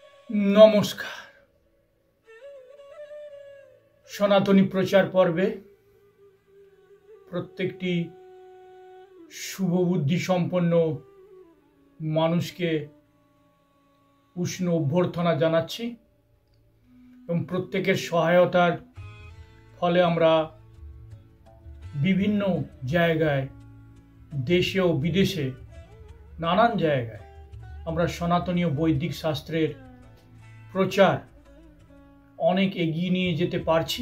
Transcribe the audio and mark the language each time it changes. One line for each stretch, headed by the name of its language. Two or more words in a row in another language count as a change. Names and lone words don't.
Bangla: নমস্কার। সনাতনী প্রচার পর্বে প্রত্যেকটি শুভবুদ্ধি সম্পন্ন মানুষকে উষ্ণ অভ্যর্থনা জানাচ্ছি এবং প্রত্যেকের সহায়তার ফলে আমরা বিভিন্ন জায়গায় দেশে ও বিদেশে নানান জায়গায় আমরা সনাতনী বৈদিক শাস্ত্রের প্রচার অনেক এগিয়ে নিয়ে যেতে পারছি।